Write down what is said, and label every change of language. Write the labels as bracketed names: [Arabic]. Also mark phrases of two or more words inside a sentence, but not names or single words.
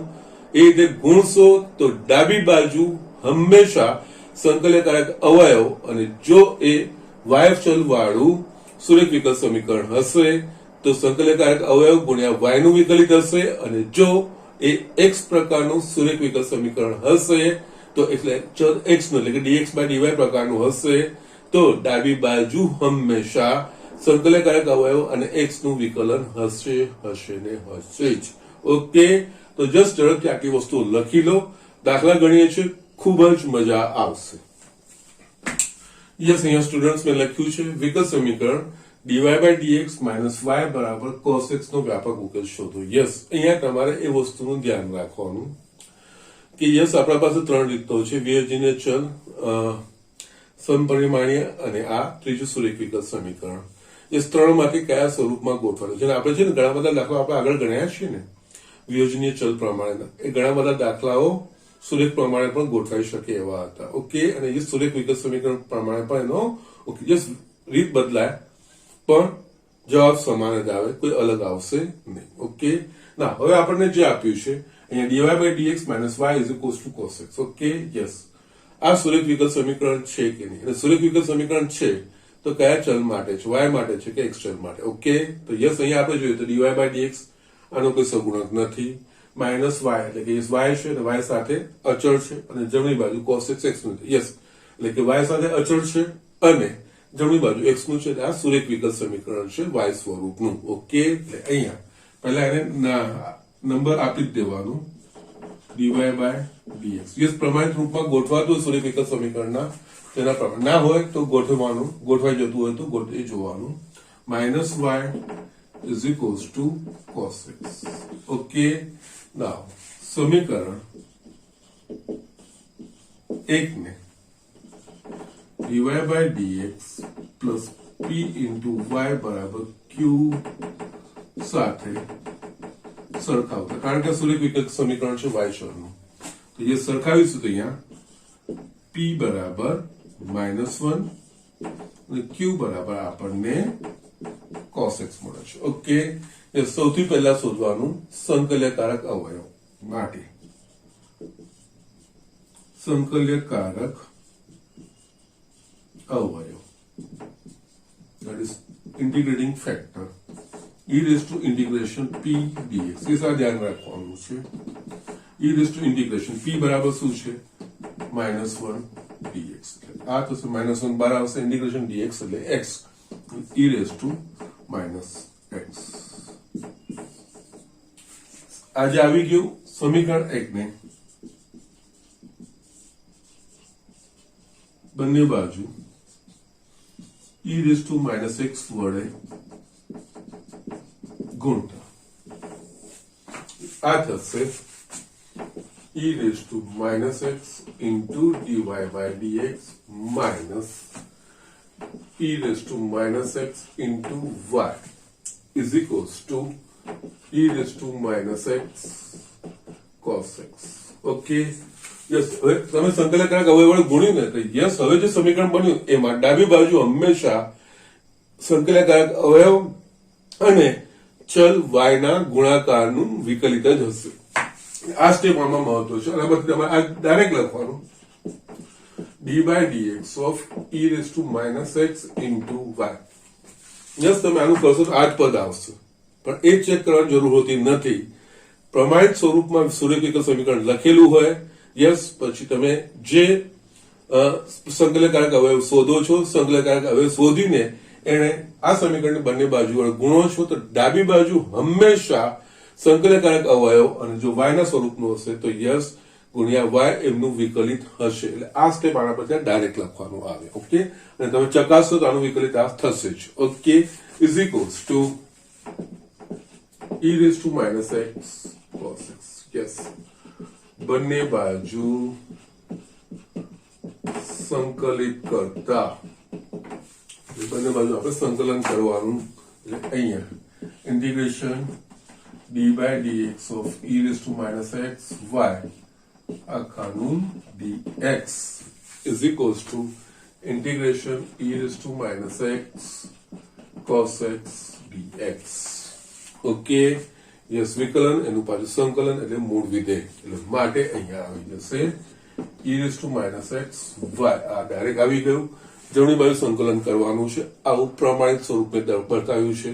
[Gujarati] એ રીતે ગુણશો તો ડાબી બાજુ હંમેશા સંકલનકારક અવયવ, અને જો એ y ચલ વાળું સુરેખ વિકલ સમીકરણ હશે તો સંકલનકારક અવયવ ગુણ્યા y નું વિકલિત હશે, અને જો એ x પ્રકારનું સુરેખ વિકલ સમીકરણ હશે તો એટલે ચલ x નું એટલે કે [English] dx by dy [Gujarati] પ્રકારનું હશે તો ડાબી બાજુ હંમેશા સંકલનકારક અવયવ અને x નું વિકલન હશે ને હશે જ. ઓકે, તો જસ્ટ ઝડપથી આટલી વસ્તુ લખી લો, દાખલા ગણીએ છીએ, ખૂબ જ મજા આવશે. યસ, અહીંયા સ્ટુડન્ટ્સ મેં લખ્યું છે વિકલ સમીકરણ [English] dy by dx minus y [Gujarati] બરાબર [English] cos x [Gujarati] નો વ્યાપક ઉકેલ શોધો. યસ, અહીંયા તમારે એ વસ્તુનું ધ્યાન રાખવાનું કે યસ, આપણા પાસે ત્રણ રીતો છે, વિયોજનીય ચલ, સમપરિમાણીય અને આ ત્રીજું સુરેખ વિકલ સમીકરણ. એ ત્રણ માંથી કયા સ્વરૂપમાં ગોઠવાય છે. આપણે છે ને ઘણા બધા દાખલાઓ આપણે આગળ ગણ્યા છીએ ને વિયોજનીય ચલ પ્રમાણેના, એ ઘણા બધા દાખલાઓ સુરેખ પ્રમાણે પણ ગોઠવાઈ શકે એવા હતા. ઓકે, અને એ સુરેખ વિકલ સમીકરણ પ્રમાણે પણ એનો ઓકે યસ રીત બદલાય પણ જવાબ સમાન જ આવે, કોઈ અલગ આવશે નહીં. ઓકે ના હવે આપણને જે આપ્યું છે અહીંયા [English] dy by dx minus y is equals to cos x. [Gujarati] ઓકે યસ આ સુરેખ વિકલ સમીકરણ છે કે નહીં? અને સુરેખ વિકલ સમીકરણ છે તો કયા ચલ માટે છે? y માટે છે કે x ચલ માટે? ઓકે તો યસ અહીંયા આપણે જોઈએ તો [English] dy by dx [Gujarati] આનો કોઈ સગુણક નથી, માઇનસ y એટલે કે y છે અને y સાથે અચળ છે અને જમણી બાજુ cos x x નું છે. યસ એટલે કે y સાથે અચળ છે અને જમણી બાજુ x નું છે. આ સુરેખ વિકલ સમીકરણ છે y સ્વરૂપનું. ઓકે એટલે અહીંયા પહેલા એને નંબર આપી જ દેવાનું [English] dy by dx. [Gujarati] યસ પ્રમાણિત રૂપમાં ગોઠવાતું સુરેખ વિકલ સમીકરણના તેના પ્રમાણે ના હોય તો ગોઠવવાનું, ગોઠવાઈ જતું હોય તો એ જોવાનું. [English] માઇનસ y is equals to cos x. Okay, now [Gujarati] સમીકરણ એક ને [English] dy by dx plus p into y [Gujarati] બરાબર q સાથે સરખાવતા, કારણ કે સુરેખ વિકલ સમીકરણ છે y ચલનું, તો એ સરખાવીશું તો અહીંયા p બરાબર -1 અને q બરાબર આપણને cos x મળે છે. ઓકે એ સૌથી પહેલા શોધવાનું સંકલ્યકારક અવયવ માટે સંકલ્યકારક અવયવ [English] that is integrating factor e raised to integration p dx. [Gujarati] એ સા ધ્યાન રાખવાનું છે. [English] e raised to integration p [Gujarati] બરાબર શું છે? -1 dx. આ તો -1 બહાર આવશે, [English] integration dx [Gujarati] એટલે [English] x e raised to -x. [Gujarati] આજે આવી ગયું સમીકરણ 1 ને બંને બાજુ [English] e raised to -x [Gujarati] વડે ગુણતા આ થશે [English] e raised to -x into dy by dx minus e raised to -x into y is equals to e raised to -x cos x. [Gujarati] ઓકે યસ હવે તમે સંકલનકારક અવયવ વડે ગુણ્યું ને તો યસ હવે જે સમીકરણ બન્યું એમાં ડાબી બાજુ હંમેશા સંકલનકારક અવયવ અને ચલ y ના ગુણાકારનું વિકલિત જ હશે. આ સ્ટેપ આમાં મહત્વ છે અને પછી તમારે આ ડાયરેક્ટ લખવાનું [English] d by dx of e raised to -x into y. [Gujarati] યસ તમે આનું કરશો તો આ જ પદ આવશે, પણ એ ચેક કરવાની જરૂર હોતી નથી. પ્રમાણિત સ્વરૂપમાં સુરેખ વિકલ સમીકરણ લખેલું હોય યસ પછી તમે જે સંકલનકારક અવયવ શોધો છો, સંકલનકારક અવયવ શોધીને એને આ સમીકરણની બંને બાજુ વડે ગુણો છો તો ડાબી બાજુ હંમેશા સંકલનકારક અવયવ અને જો y ના સ્વરૂપનું હશે તો યસ ગુણ્યા y એમનું વિકલિત હશે. એટલે આ સ્ટેપ આના પછી ડાયરેક્ટ લખવાનું આવે. ઓકે અને તમે ચકાસશો તો આનું વિકલિત આ થશે જ. [English] okay is equals to e raised to -x cos x. [Gujarati] યસ બંને બાજુ સંકલિત કરતા બંને બાજુ આપણે સંકલન કરવાનું એટલે અહીંયા [English] integration d by dx of e raised to -x y [Gujarati] આખાનું [English] dx is equals to integration e raised to -x cos x dx. [Gujarati] ઓકે યસ વિકલન એનું પાછું સંકલન એટલે મૂળ વિધેય એટલે માટે અહીંયા આવી જશે [English] e raised to -x y. [Gujarati] આ ડાયરેક્ટ આવી ગયું. જમણી બાજુ સંકલન કરવાનું છે, આવું પ્રમાણિત સ્વરૂપે બતાવ્યું છે.